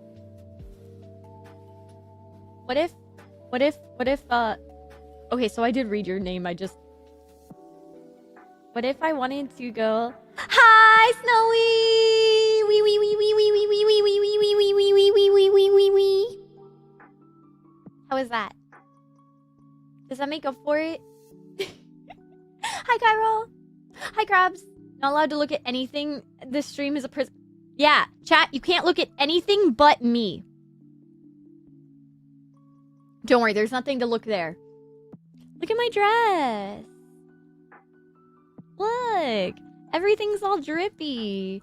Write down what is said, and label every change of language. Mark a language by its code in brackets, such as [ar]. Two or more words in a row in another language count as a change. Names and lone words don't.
[en] What if, okay, so I did read your name, what if I wanted to go, hi, Snowy! Wee wee wee wee wee wee wee wee wee wee wee wee wee wee wee wee wee wee. How is that? Does that make up for it? Hi, Cairo! Hi, Crabs! Not allowed to look at anything. This stream is a prison. Yeah, chat, you can't look at anything but me. Don't worry, there's nothing to look there. Look at my dress. Look, everything's all drippy.